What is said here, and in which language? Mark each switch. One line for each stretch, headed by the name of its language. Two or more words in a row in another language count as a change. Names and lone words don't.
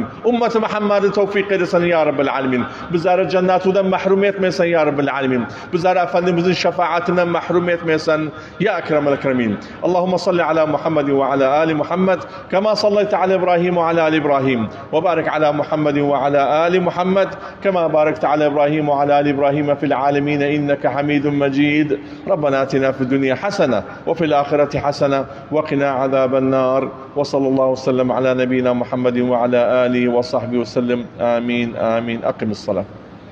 Turkish: Ümmeti Muhammed'i tevfik edesin
Arabic: يا رب العالمين.
Turkish: Bizleri cennetinden mahrum etmeyesin
Arabic: يا رب العالمين.
Turkish: Bizleri Efendimizin şefaatinden mahrum etmeyesin
Arabic: يا أكرم الأكرمين. اللهم صل على محمد وعلى آل محمد. كما صليت على إبراهيم وعلى آل إبراهيم. وبارك على محمد وعلى آل محمد. Kema باركت على إبراهيم وعلى آل إبراهيم في العالمين إنك حميد مجيد ربنا آتنا في الدنيا حسنة وفي الآخرة حسنة وقنا عذاب النار وصلى الله وسلم على نبينا محمد وعلى آله وصحبه وسلم آمين آمين أقم الصلاة